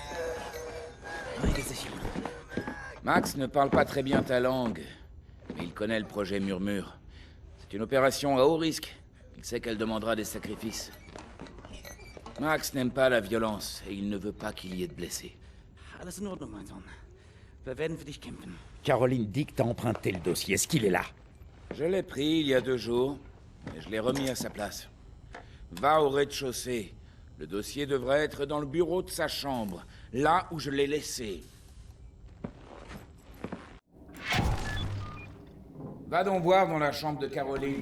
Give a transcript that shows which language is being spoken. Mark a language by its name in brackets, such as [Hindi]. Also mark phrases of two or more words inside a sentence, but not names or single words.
[French] Max ne parle pas très bien ta langue, mais il connaît le projet Murmure. C'est une opération à haut risque. Il sait qu'elle demandera des sacrifices. Max n'aime pas la violence et il ne veut pas qu'il y ait de blessés. [German] Alles in Ordnung, mein Sohn. Wir werden für dich kämpfen. [French] Caroline dit que t'as emprunté le dossier. Est-ce qu'il est là? Je l'ai pris il y a 2 jours, et je l'ai remis à sa place. Va au rez-de-chaussée. Le dossier devrait être dans le bureau de sa chambre, là où je l'ai laissé. Va donc voir dans la chambre de Caroline.